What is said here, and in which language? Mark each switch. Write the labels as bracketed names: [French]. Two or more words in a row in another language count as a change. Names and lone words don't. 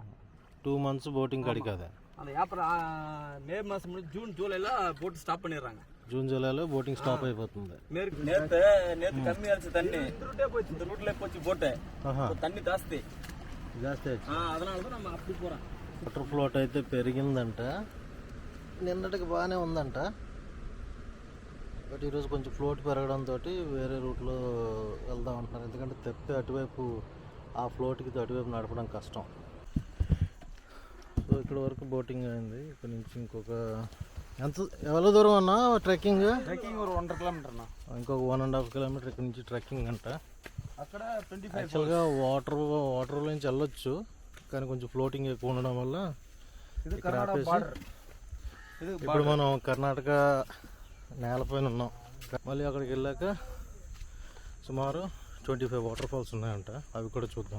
[Tamil] 2 months போட்டிங் கிடைக்காது. அந்த ஏப்ரல் மே மாதம் முடிஞ்சு ஜூன் ஜூலைல [English] boat stop [Tamil] பண்ணிடுறாங்க. ஜூன் ஜூலைல [English] boating stop [Tamil] అయిపోతుంది. நேத்து கம்மியாச்சு தண்ணி. இந்த ரூட்ல போச்சு போட்டு தண்ணி జాస్తి. அதனால தான் நம்ம அப்படி போறோம். [English] water float [Telugu] అయితే పెరిగిందంట. నిన్నటికి బాగానే ఉందంట. బట్ ఈరోజు కొంచెం ఫ్లోట్ పెరగడంతో వేరే రూట్లో వెళ్దాం అంటున్నారు. ఎందుకంటే తెప్పి అటువైపు ఆ ఫ్లోట్కి అటువైపు నడపడం కష్టం. సో ఇక్కడ వరకు బోటింగ్ అయింది. ఇక్కడ నుంచి ఇంకొక ఎంత దూరం అన్నా ట్రెక్కింగ్? [Tamil] ஒரு 1.5 கிலோமீటర్. [Telugu] ఇంకొక 1.5 కిలోమీటర్ ఇక్కడ నుంచి ట్రెక్కింగ్ అంట. అక్కడ యాక్చువల్గా వాటర్లో నుంచి వెళ్ళొచ్చు, కానీ కొంచెం ఫ్లోటింగ్ ఎక్కువ ఉండడం వల్ల ఇక్కడ ఆపేసి ఇప్పుడు మనం కర్ణాటక నేలపైన ఉన్నాం. మళ్ళీ అక్కడికి వెళ్ళాక సుమారు 25 [English] water falls [Telugu] ఉన్నాయంట, అవి కూడా చూద్దాం.